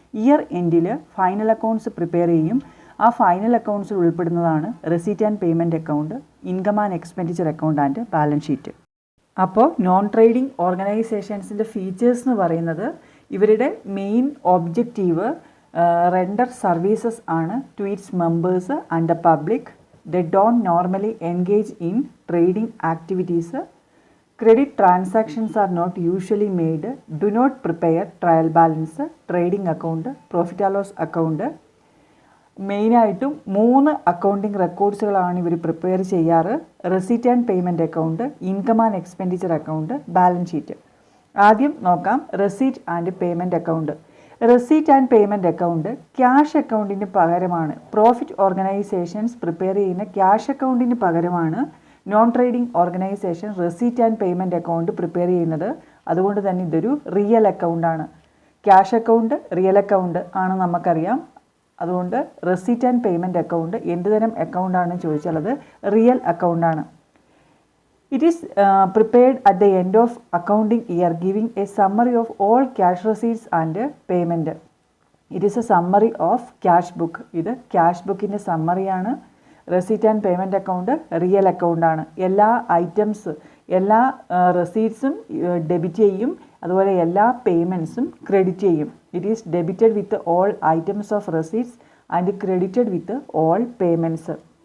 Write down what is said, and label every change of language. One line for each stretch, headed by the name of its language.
Malayalam: Year എൻഡിൽ final accounts prepare ചെയ്യും. ആ ഫൈനൽ അക്കൗണ്ട്സിൽ ഉൾപ്പെടുന്നതാണ് receipt and payment account, income and expenditure account and balance sheet.
English: അപ്പോൾ non trading ഓർഗനൈസേഷൻസിൻ്റെ features
Malayalam: എന്ന് പറയുന്നത് ഇവരുടെ
English: Main objective render services ആണ് to its members and the public. They don't normally engage in trading activities. Credit transactions are not usually made. Do not prepare trial balance, trading account, profit and loss account.
Malayalam: മെയിനായിട്ടും 3 accounting റെക്കോർഡ്സുകളാണ് ഇവർ prepare ചെയ്യാറ്. Receipt and payment account, income and expenditure account, balance sheet. ആദ്യം നോക്കാം receipt and payment account. Receipt and payment account cash അക്കൗണ്ടിന് പകരമാണ്. Profit organisations prepare ചെയ്യുന്ന cash അക്കൗണ്ടിന് പകരമാണ് non trading organisation receipt and payment account prepare ചെയ്യുന്നത്. അതുകൊണ്ട് തന്നെ ഇതൊരു real അക്കൗണ്ടാണ്. Cash account real account ആണ് നമുക്കറിയാം. അതുകൊണ്ട് റെസീറ്റ് ആൻഡ് പേയ്മെൻറ്റ് അക്കൗണ്ട് എന്ത് തരം അക്കൗണ്ടാണെന്ന് ചോദിച്ചാൽ അത് real അക്കൗണ്ടാണ്.
English: It is prepared at the end of accounting year, giving a summary of all cash receipts and payment. It is a summary of cash book.
Malayalam: ഇത് cash ബുക്കിൻ്റെ സമ്മറിയാണ്. Receipt and payment account real അക്കൗണ്ടാണ്. എല്ലാ items, എല്ലാ റെസീറ്റ്സും debit ചെയ്യും. അതുപോലെ എല്ലാ പേയ്മെൻറ്റ്സും credit ചെയ്യും.
English: It is debited with all items of receipts and credited with all payments.